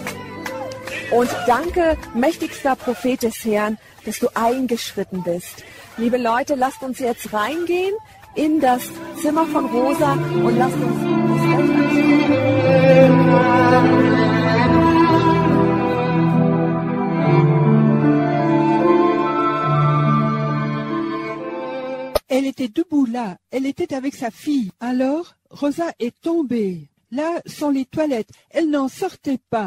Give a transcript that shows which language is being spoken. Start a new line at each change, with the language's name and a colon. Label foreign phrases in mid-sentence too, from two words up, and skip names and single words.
German: Und danke, mächtigster Prophet des Herrn, dass du eingeschritten bist. Liebe Leute, lasst uns jetzt reingehen in das Zimmer von Rosa und lasst uns das Bett
French: Elle était debout là, elle était avec sa fille. Alors, Rosa est tombée. Là sont les toilettes, elle n'en sortait pas.